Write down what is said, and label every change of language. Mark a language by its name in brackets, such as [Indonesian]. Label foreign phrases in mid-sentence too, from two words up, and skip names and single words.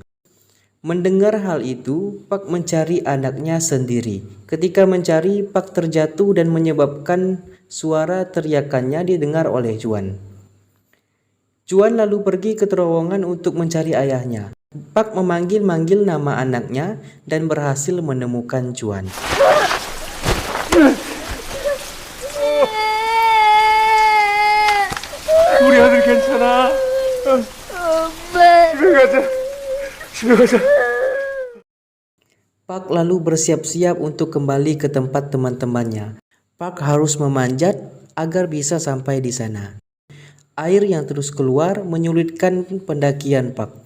[Indonesian] Mendengar hal itu, Pak mencari anaknya sendiri. Ketika mencari, Pak terjatuh dan menyebabkan suara teriakannya didengar oleh Chuan. Chuan lalu pergi ke terowongan untuk mencari ayahnya. Pak memanggil-manggil nama anaknya dan berhasil menemukan Chuan. [Korean] 우리 아들 괜찮아? 집에 가자. 집에 가자. [Indonesian] Pak lalu bersiap-siap untuk kembali ke tempat teman-temannya. Pak harus memanjat agar bisa sampai di sana. Air yang terus keluar menyulitkan pendakian Pak.